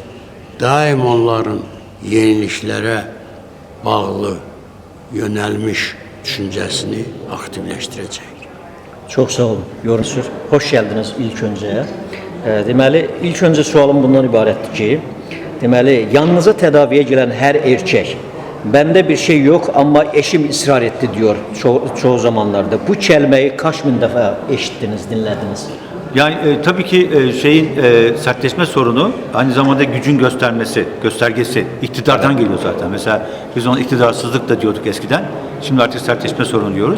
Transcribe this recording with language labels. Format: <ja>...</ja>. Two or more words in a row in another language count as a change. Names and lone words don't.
<az>Daim onların yeniliklərə bağlı, yönəlmiş düşüncəsini aktivləşdirəcək. Çox sağ olun, yorulsunuz. Hoş gəldiniz ilk öncə. Deməli, ilk öncə sualım bundan ibarətdir ki, deməli, yanınıza tədaviyə gələn hər erkək</az> <tr>Bende bir şey yok ama eşim ısrar etti diyor çoğu zamanlarda. Bu kelimeyi kaç bin defa eşittiniz, dinlediniz? Yani tabii ki sertleşme sorunu aynı zamanda gücün göstergesi, iktidardan geliyor zaten. Mesela biz ona iktidarsızlık da diyorduk eskiden. Şimdi artık sertleşme sorunu diyoruz.</tr>